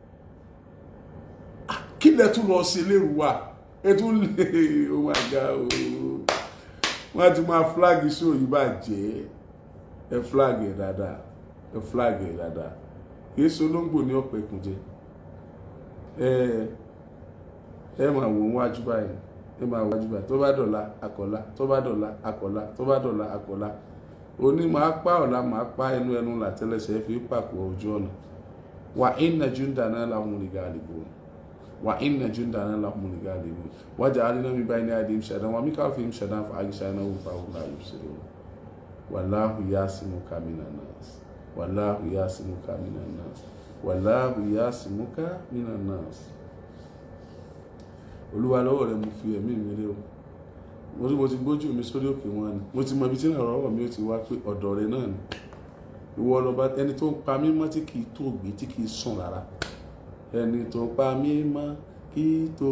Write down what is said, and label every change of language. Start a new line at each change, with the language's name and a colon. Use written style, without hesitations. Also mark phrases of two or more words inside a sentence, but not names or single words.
Yoruba: kí lẹ tún lọ ṣe l'Èrúwà ẹ tún lè
English: oh my God
Yoruba: wọ́n ti máa flag show yìí bàjẹ́ ẹ flag ẹ̀ dáadáa ẹ flag ẹ̀ dáadáa kìí ṣe olóńgbò ní ọ̀pẹ̀ ìkùnjẹ ẹ máa wò wájú báyìí ẹ máa wájú báyìí tó bá dọ̀la akọ̀la tó bá dọ̀la akọ̀la tó bá dọ̀la akọ̀la òní máa pa ọ̀la máa pa ẹnu làtẹ́lẹsẹ̀ fi pàpọ̀ ojú ọ̀nà
Arabic: وإن جندنا لهم الغالبون وإن جندنا لهم الغالبون وجعلنا من بين أيديهم سدا ومن خلفهم سدا فأغشيناهم فهم لا يبصرون والله يعصمك من الناس والله يعصمك من الناس والله يعصمك من الناس
Yoruba: Olúwa lọ́wọ́ rẹ̀ mo fi ẹ̀mí mi lé o mo ti gbójú mi sórí òkè wọn ni mo ti mọ ibi tí ìrànlọ́wọ́ mi ó ti wá pé ọ̀dọ̀ rẹ̀ náà ni ìwọ lọ́ba ẹni tó ń pa mí mọ́ tí kì í tó gbé tí kì í sùn rárá ẹni tó ń pa mí mọ́ kì í